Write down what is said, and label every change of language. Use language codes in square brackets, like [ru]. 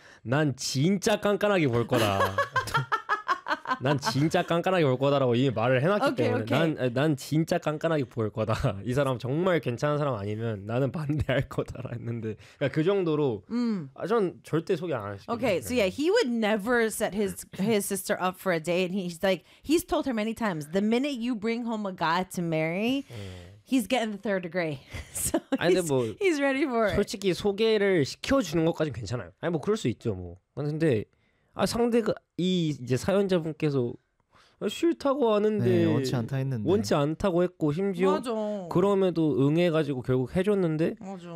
[ko] 난 진짜 깐깐하게 볼 거다. 난 진짜 깐깐하게 볼 거다라고 이미 말을 해놨기 오케이 때문에 오케이 난 진짜 깐깐하게 볼 거다. 이 사람 정말 괜찮은 사람 아니면 나는 반대할 거다라 했는데 그러니까 그 정도로 아전 절대 소개 안 [en] 오케이 so yeah he would never set his sister up for a date and he's like he's told her many times the minute you bring home a guy to marry he's getting the third degree so [ko] 아니 근데 뭐 [en] he's ready for it [ko] 솔직히 소개를 시켜주는 것까진 괜찮아요. 아니 뭐 그럴 수 있죠 뭐. 근데 아 상대가 이 이제 사연자분께서 싫다고 네, 하는데 원치 않다 했는데. 원치 않다고 했고 심지어 맞아. 그럼에도 응해가지고 결국 해줬는데 맞아.